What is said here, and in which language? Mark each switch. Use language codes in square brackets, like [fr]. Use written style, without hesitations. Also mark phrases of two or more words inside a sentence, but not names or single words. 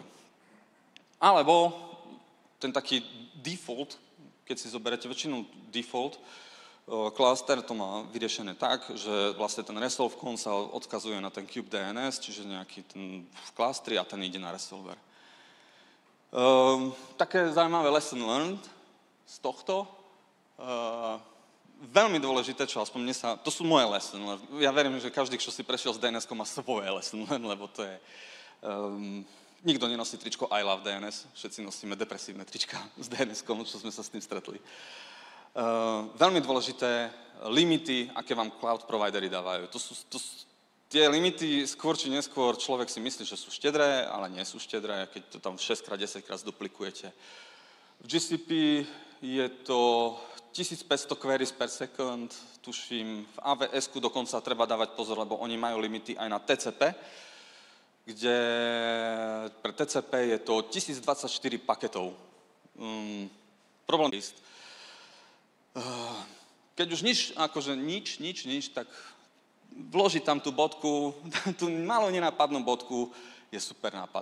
[sk] Alebo ten taký default, keď si zoberete väčšinou default, cluster to má vyriešené tak, že vlastne ten resolve_conf sa odkazuje na ten kubedns, čiže nejaký ten v klastri a ten ide na resolver. Také zaujímavé [en] lesson learned [sk] z tohto. Veľmi dôležité, čo aspoň mne sa... To sú moje [en] lesson learned. [sk] Ja verím, že každý, kto si prešiel s DNS-kom, má svoje [en] lesson learned, [sk] lebo to je... Nikto nenosí tričko [en] I love DNS. [sk] Všetci nosíme depresívne trička s DNS-kom, čo sme sa s tým stretli. Veľmi dôležité limity, aké vám cloud providery dávajú. Tie limity skôr či neskôr človek si myslí, že sú štedré, ale nie sú štedré, keď to tam 6x, 10x duplikujete. V GCP je to 1500 [en] queries per second, [sk] tuším, v AWS-ku dokonca treba dávať pozor, lebo oni majú limity aj na TCP, kde pre TCP je to 1024 paketov. Problém je, keď už nič, tak vložiť tam tú bodku, tú malú nenápadnú bodku je super nápad.